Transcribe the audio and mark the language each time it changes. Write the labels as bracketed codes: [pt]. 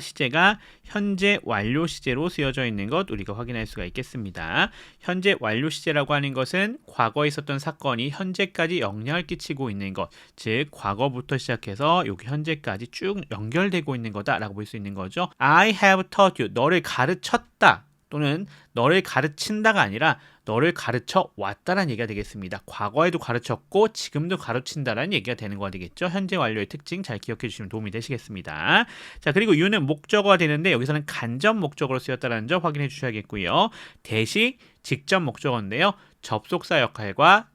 [ko] 시제가 현재 완료 시제로 쓰여져 있는 것 우리가 확인할 수가 있겠습니다. 현재 완료 시제라고 하는 것은 과거에 있었던 사건이 현재까지 영향을 끼치고 있는 것, 즉 과거부터 시작해서 여기 현재까지 쭉 연결되고 있는 거다라고 볼 수 있는 거죠. [en] I have taught you, [ko] 너를 가르쳤다. 또는 너를 가르친다가 아니라 너를 가르쳐 왔다라는 얘기가 되겠습니다. 과거에도 가르쳤고 지금도 가르친다라는 얘기가 되는 거가 되겠죠. 현재 완료의 특징 잘 기억해 주시면 도움이 되시겠습니다. 자, 그리고 you는 목적어가 되는데 여기서는 간접 목적어로 쓰였다는 점 확인해 주셔야겠고요. 대시 직접 목적어인데요. 접속사 역할과